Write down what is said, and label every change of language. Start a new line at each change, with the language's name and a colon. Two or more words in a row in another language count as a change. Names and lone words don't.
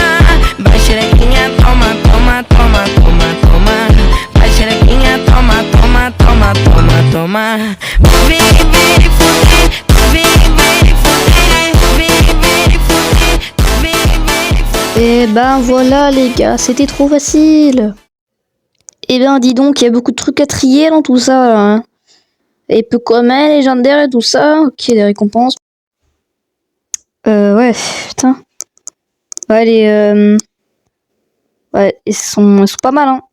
Portuguese: Vai xerequinha, toma, toma, toma, toma, toma. Vai xerequinha, toma, toma, toma, toma, toma. Vem me fuder, vem me fuder, vem me fuder, vem me fuder.
French: Et ben voilà les gars, c'était trop facile. Et ben dis donc, il y a beaucoup de trucs à trier dans tout ça là, hein. Et peu commun, légendaire et tout ça. Ok, les récompenses. Ouais, putain. Ouais, ouais, ils sont pas mal, hein.